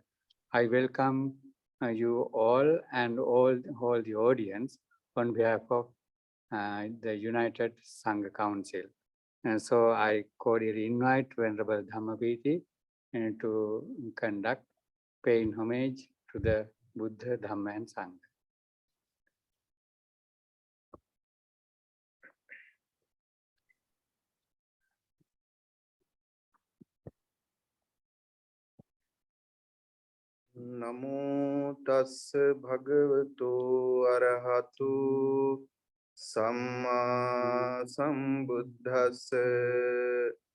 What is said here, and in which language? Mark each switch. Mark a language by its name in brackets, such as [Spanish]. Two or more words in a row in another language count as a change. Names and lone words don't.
[English] I welcome you all and all the audience on behalf of the United Sangha Council. And so I cordially invite Venerable Dhammapiti to conduct paying homage to the Buddha, Dhamma, and Sangha. [Pali] Namo tassa bhagavato arahato samma sambuddhassa.